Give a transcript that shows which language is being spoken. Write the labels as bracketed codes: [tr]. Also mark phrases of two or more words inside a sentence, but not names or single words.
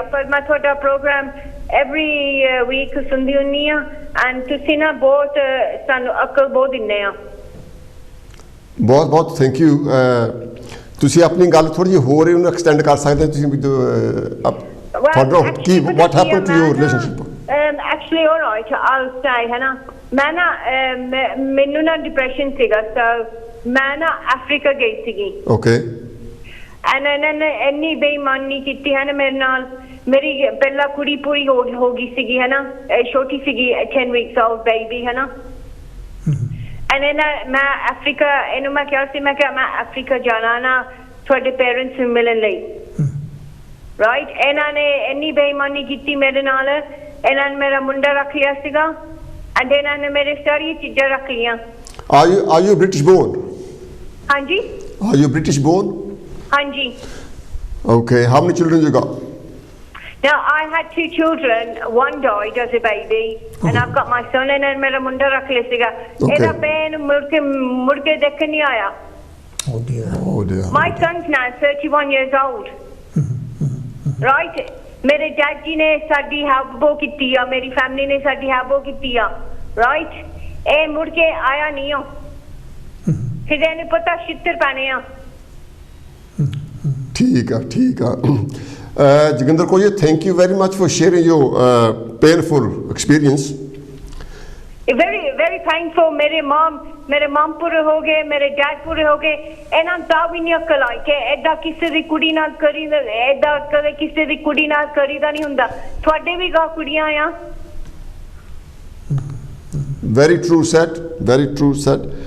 [pa] ਪਰ ਮੈਂ ਤੁਹਾਡਾ ਪ੍ਰੋਗਰਾਮ [en] every week [pa] ਸੁਣਦੀ ਹੁੰਦੀ ਆ ਐਂਡ ਤੁਸੀਂ ਨਾ ਬਹੁਤ ਸਾਨੂੰ ਅਕਲ ਬਹੁਤ ਦਿੰਦੇ ਆ। ਬਹੁਤ ਬਹੁਤ [en] thank you. [pa] ਤੁਸੀਂ ਆਪਣੀ ਗੱਲ ਥੋੜੀ ਜਿਹੀ ਹੋਰ ਇਹਨੂੰ ਐਕਸਟੈਂਡ ਕਰ ਸਕਦੇ ਹੋ। ਤੁਸੀਂ ਤੁਹਾਡਾ ਕੀ [en] what happen to your relationship? Actually, all right, I'll say [pa] ਹੈ ਨਾ, ਮੈਂ ਨਾ ਮੈਨੂੰ ਨਾ ਡਿਪਰੈਸ਼ਨ ਸੀਗਾ so ਮੈਂ ਨਾ ਅਫਰੀਕਾ ਗਈ ਸੀਗੀ। ਓਕੇ ਐਂਡ ਇਹਨਾਂ ਨੇ ਇੰਨੀ ਬੇਈਮਾਨੀ ਕੀਤੀ ਹੈ ਨਾ ਮੇਰੇ ਨਾਲ। ਮੇਰੀ ਪਹਿਲਾ ਕੁੜੀ ਪੂਰੀ ਹੋ ਗਈ ਸੀਗੀ ਹੈ ਨਾ, ਛੋਟੀ ਸੀਗੀ [en] 10 weeks old baby [pa] ਹੈ ਨਾ। ਐਂਡ ਮੈਂ ਅਫਰੀਕਾ ਇਹਨੂੰ ਮੈਂ ਕਿਹਾ ਸੀ, ਮੈਂ ਕਿਹਾ ਮੈਂ ਅਫਰੀਕਾ ਜਾਣਾ ਨਾ ਤੁਹਾਡੇ ਪੇਰੈਂਟਸ ਨੂੰ ਮਿਲਣ ਲਈ ਰਾਈਟ। ਇਹਨਾਂ ਨੇ ਇੰਨੀ ਬੇਈਮਾਨੀ ਕੀਤੀ ਮੇਰੇ ਨਾਲ। ਇਹਨਾਂ ਨੇ ਮੇਰਾ ਮੁੰਡਾ ਰੱਖ ਲਿਆ ਸੀਗਾ ਐਂਡ ਇਹਨਾਂ ਨੇ ਮੇਰੇ ਸਾਰੀਆਂ ਚੀਜ਼ਾਂ ਰੱਖ ਲਈਆਂ। [en] Are you British born? [pa] ਹਾਂਜੀ [en] Are you British born? [pa] ਹਾਂਜੀ। [en] Okay, how many children you got? Now I had 2 children, one died as a baby and I've got my son and then [pa] ਮੇਰਾ ਮੁੰਡਾ ਰੱਖ ਲਿਆ ਸੀਗਾ। ਇਹਦਾ ਪੈਨ ਮੁੜ ਕੇ ਦੇਖਣ ਨਹੀਂ ਆਇਆ। [en] Oh dear. Oh dear. My son's now 31 years old. Right? [pa] ਮੇਰੇ ਡੈਡ ਜੀ ਨੇ ਸਾਡੀ ਹੈਲਪ ਬਹੁਤ ਕੀਤੀ ਆ, ਮੇਰੀ ਫੈਮਿਲੀ ਨੇ ਸਾਡੀ ਹੈਲਪ ਬਹੁਤ ਕੀਤੀ ਆ ਰਾਈਟ। ਇਹ ਮੁੜ ਕੇ ਆਇਆ ਨਹੀਂ ਆ, ਫਿਰ ਇਹਨੂੰ ਪਤਾ ਛਿੱਤਰ ਪੈਣੇ ਆ। ਠੀਕ ਆ ਠੀਕ ਆ। [en] ਜੋਗਿੰਦਰ ਕੌਰ ਜੀ, thank you very much for sharing your painful experience. very very thankful। [pa] ਮੇਰੇ ਮਮ ਪੂਰੇ ਹੋ ਗਏ, ਮੇਰੇ ਡੈਡ ਪੂਰੇ ਹੋ ਗਏ। ਇਹਨਾਂ ਦਾ ਵੀ ਨਹੀਂ ਅਕਲ ਆਈ ਕਿ ਏਦਾਂ ਕਿਸੇ ਦੀ ਕੁੜੀ ਨਾਲ ਏਦਾਂ ਕਦੇ ਕਿਸੇ ਦੀ ਕੁੜੀ ਨਾਲ ਕਰੀਦਾ ਨਹੀਂ ਹੁੰਦਾ। ਤੁਹਾਡੇ ਵੀ ਗਾ ਕੁੜੀਆਂ ਆ। [en] very true said, very true said.